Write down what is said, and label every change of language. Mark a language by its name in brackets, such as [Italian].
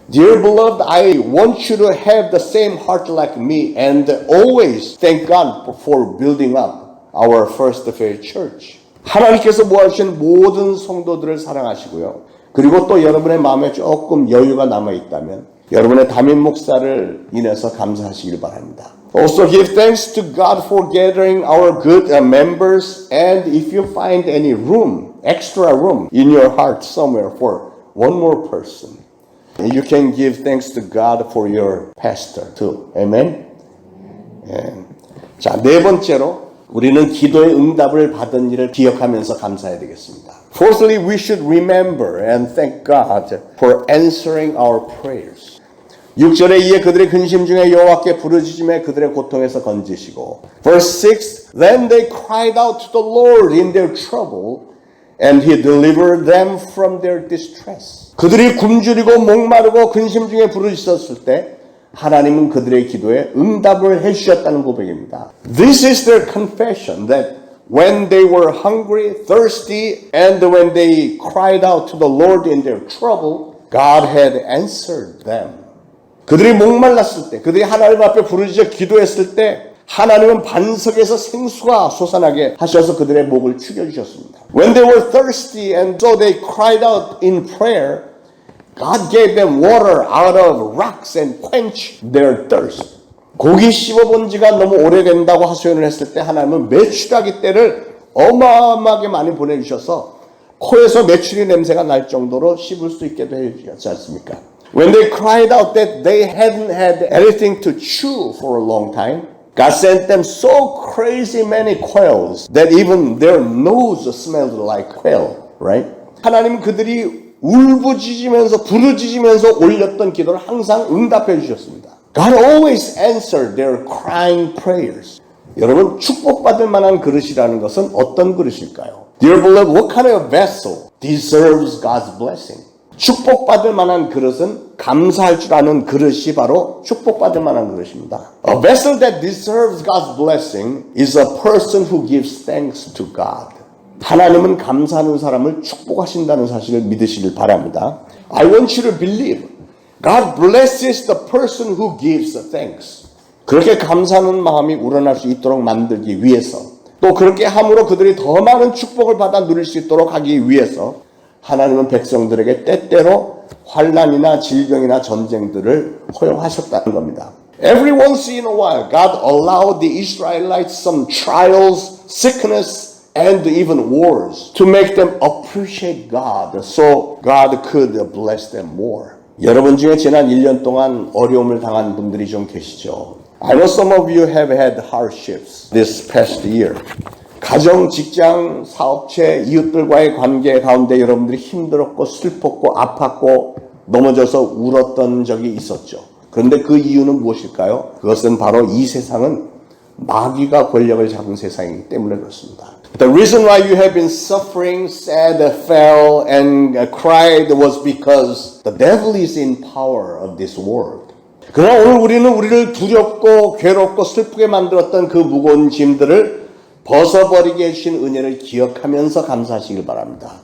[English] Dear beloved, I want you to have the same heart like me and always thank God for building up our First Faith Church. [Korean] 하나님께서 모아주신 모든 성도들을 사랑하시고요. 그리고 또 여러분의 마음에 조금 여유가 남아있다면 여러분의 담임 목사를 인해서 감사하시길 바랍니다. [English] Also give thanks to God for gathering our good members, and if you find any room, extra room in your heart somewhere for one more person, you can give thanks to God for your pastor too. Amen? [Korean] 자, 네 번째로 우리는 기도의 응답을 받은 일을 기억하면서 감사해야 되겠습니다. [English] Fourthly, we should remember and thank God for answering our prayers. [Korean] 6절에 이에 그들의 근심 중에 여호와께 부르짖음에 그들의 고통에서 건지시고 [English] Verse 6, Then they cried out to the Lord in their trouble and He delivered them from their distress. [Korean] 그들이 굶주리고 목마르고 근심 중에 부르짖었을 때 하나님은 그들의 기도에 응답을 해주셨다는 고백입니다. [English] This is their confession that when they were hungry, thirsty, and when they cried out to the Lord in their trouble, God had answered them. [Korean] 그들이 목말랐을 때, 그들이 하나님 앞에 부르짖어 기도했을 때 하나님은 반석에서 생수가 솟아나게 하셔서 그들의 목을 축여주셨습니다. [English] When they were thirsty and so they cried out in prayer, God gave them water out of rocks and quenched their thirst. [Korean] 고기 씹어본 지가 너무 오래된다고 하소연을 했을 때 하나님은 메추라기 떼를 어마어마하게 많이 보내주셔서 코에서 메추리 냄새가 날 정도로 씹을 수 있게도 해주셨지 않습니까? [English] When they cried out that they hadn't had anything to chew for a long time, God sent them so crazy many quails that even their nose smelled like quail, right? [Korean] 하나님은 그들이 울부짖으면서 부르짖으면서 올렸던 기도를 항상 응답해 주셨습니다. [English] God always answered their crying prayers. [Korean] 여러분, 축복받을 만한 그릇이라는 것은 어떤 그릇일까요? [English] Dear beloved, what kind of vessel deserves God's blessing? [Korean] 축복받을 만한 그릇은 감사할 줄 아는 그릇이 바로 축복받을 만한 그릇입니다. [English] A vessel that deserves God's blessing is a person who gives thanks to God. [Korean] 하나님은 감사하는 사람을 축복하신다는 사실을 믿으시길 바랍니다. [English] I want you to believe God blesses the person who gives thanks. [Korean] 그렇게 감사하는 마음이 우러날 수 있도록 만들기 위해서 또 그렇게 함으로 그들이 더 많은 축복을 받아 누릴 수 있도록 하기 위해서 하나님은 백성들에게 때때로 환난이나 질병이나 전쟁들을 허용하셨다는 겁니다. [English] Every once in a while, God allowed the Israelites some trials, sickness, and even wars to make them appreciate God, so God could bless them more. [Korean] 여러분 중에 지난 1년 동안 어려움을 당한 분들이 좀 계시죠. [English] I know some of you have had hardships this past year. [Korean] 가정, 직장, 사업체, 이웃들과의 관계 가운데 여러분들이 힘들었고 슬펐고 아팠고 넘어져서 울었던 적이 있었죠. 그런데 그 이유는 무엇일까요? 그것은 바로 이 세상은 마귀가 권력을 잡은 세상이기 때문에 그렇습니다. [English] The reason why you have been suffering, sad, fell, and cried was because the devil is in power of this world. [Korean] 그러나 오늘 우리는 우리를 두렵고 괴롭고 슬프게 만들었던 그 무거운 짐들을 벗어버리게 해주신 은혜를 기억하면서 감사하시길 바랍니다.